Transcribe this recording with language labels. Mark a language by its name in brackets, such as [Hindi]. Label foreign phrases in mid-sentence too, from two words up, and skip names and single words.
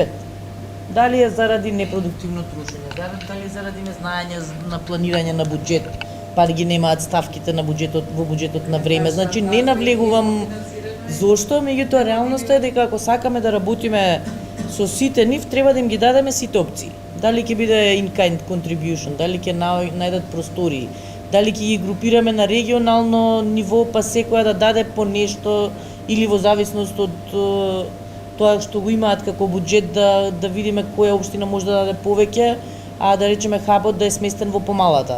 [Macedonian] Дали е заради непродуктивно трошење, дали заради незнаење на планирање на буџет, па ги немаат ставките на буџетот во буџетот на време. Значи не навлегувам зошто, меѓутоа реалноста е дека ако сакаме да работиме со сите нив, треба да им ги дадеме сите опции. Дали ќе биде [English] in-kind contribution, [Macedonian] дали ќе најдат простори, дали ќе ги групираме на регионално ниво, па секоја да даде по нешто, или во зависност од тоа што го имаат како буџет, да видиме која општина може да даде повеќе, а да речеме хабот да е сместен во помалата.